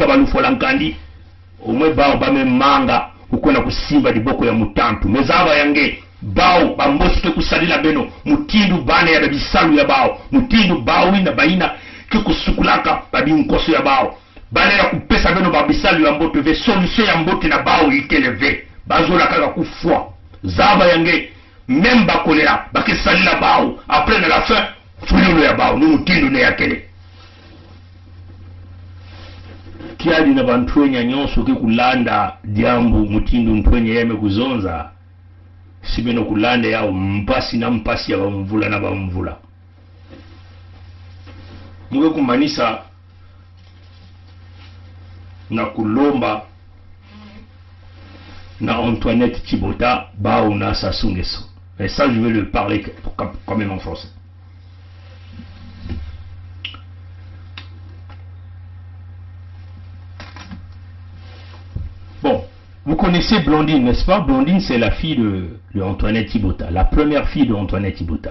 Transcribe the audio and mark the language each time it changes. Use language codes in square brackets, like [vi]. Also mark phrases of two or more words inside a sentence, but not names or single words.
[ktu] balufola nkandi, umwe bao bame manga, ukona kusimba diboko ya mutampu mezaba yange bao bamboske kusalila beno mutindu bana ya bisalu ya bao mutindu bao ina baina kikusukulaka babi nkoso ya bao bana ya kupesa beno babisalu ya mboto ve solution ya mbote na bao iteleve bazola kaka kufwa zaba yange memba kolera bakisalila bao après na [fr] la fin [ktu] fululu ya bao ni mutindu ne yakele kiadi na bantwenya nyonso ke kulanda diambu mutindu ntwenye yeme kuzonza sibeno kulanda yao mpasi na mpasi ya bamvula na bamvula muge kumanisa na kulomba na Antoinette Tibota bao na Sassou Nguesso. [fr] Et ça je vais le parler quand même en français. Bon, vous connaissez Blondine, n'est-ce pas? Blondine, c'est la fille de Antoinette Tibota, la première fille de Antoinette Tibota.